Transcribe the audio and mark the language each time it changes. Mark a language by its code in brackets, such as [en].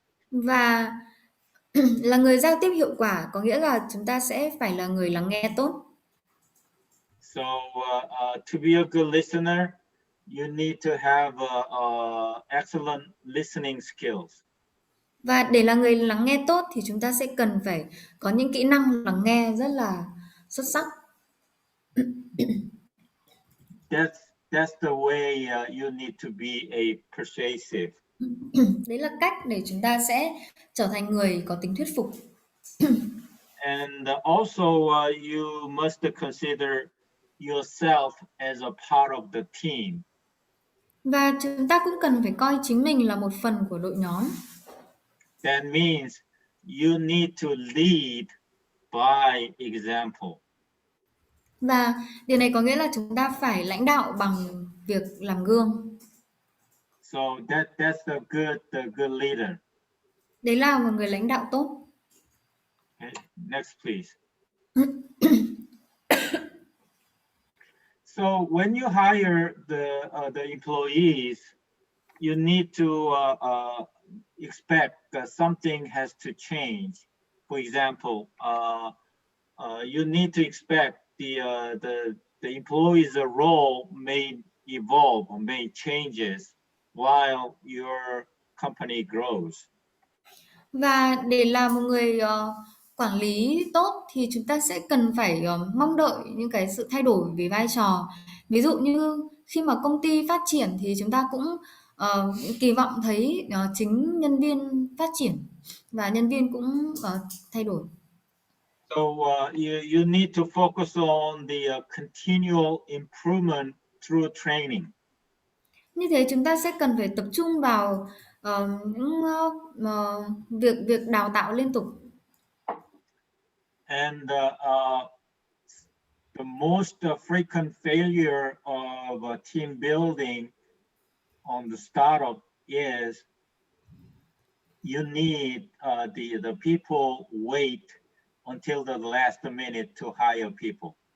[vi] Và là người giao tiếp hiệu quả có nghĩa là chúng ta sẽ phải là người lắng nghe tốt. [en] So to be a good listener, you need to have excellent listening skills. [vi] Và để là người lắng nghe tốt thì chúng ta sẽ cần phải có những kỹ năng lắng nghe rất là xuất sắc. [en] That's the way you need to be a persuasive. [vi] Đấy là cách để chúng ta sẽ trở thành người có tính thuyết phục. [en] And also you must consider yourself as a part of the team. [vi] Và chúng ta cũng cần phải coi chính mình là một phần của đội nhóm. [en] That means you need to lead by example. [vi] Và điều này có nghĩa là chúng ta phải lãnh đạo bằng việc làm gương. [en] So that's the good leader. [vi] Đấy là một người lãnh đạo tốt. [en] Okay, next please. So when you hire the employees, you need to expect that something has to change. For example, you need to expect the employee's role may evolve or may changes while your company grows. [vi] Và để là một người quản lý tốt thì chúng ta sẽ cần phải mong đợi những cái sự thay đổi về vai trò. Ví dụ như khi mà công ty phát triển thì chúng ta cũng kỳ vọng thấy chính nhân viên phát triển và nhân viên cũng thay đổi. [en] So you need to focus on the continual improvement through training. [vi] Như thế chúng ta sẽ cần phải tập trung vào những việc đào tạo liên tục. [en] And the most frequent failure of team building on the startup is you need the people wait until the last minute to hire people.